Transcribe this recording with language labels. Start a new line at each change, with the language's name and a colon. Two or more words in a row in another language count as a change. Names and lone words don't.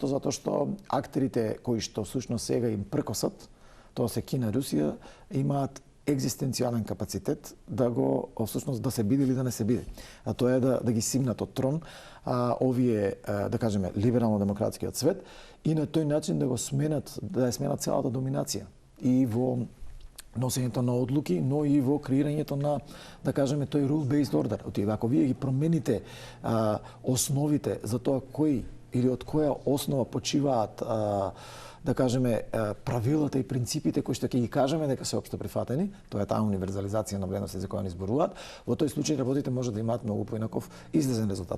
Macedonian: Затоа што актерите кои што всушност сега им пркосат, тоа се Кина, Русија, имаат екзистенцијален капацитет да го всушност да се биде или да не се биде. А тоа е да ги симнат од трон овие да кажеме либерално-демократскиот свет и на тој начин да го сменат, да ја сменат целата доминација и во носењето на одлуки, но и во креирањето на, да кажеме, тој
English: rule-based order.
Macedonian: Ако вие ги промените основите за тоа кој или од која основа почиваат да кажеме правилата и принципите кои што ќе ги кажеме дека се општо прифатени, тоа е таа универзализација на вредности за која ни зборуваат, во тој случај работите може да имаат многу поинаков излезен резултат.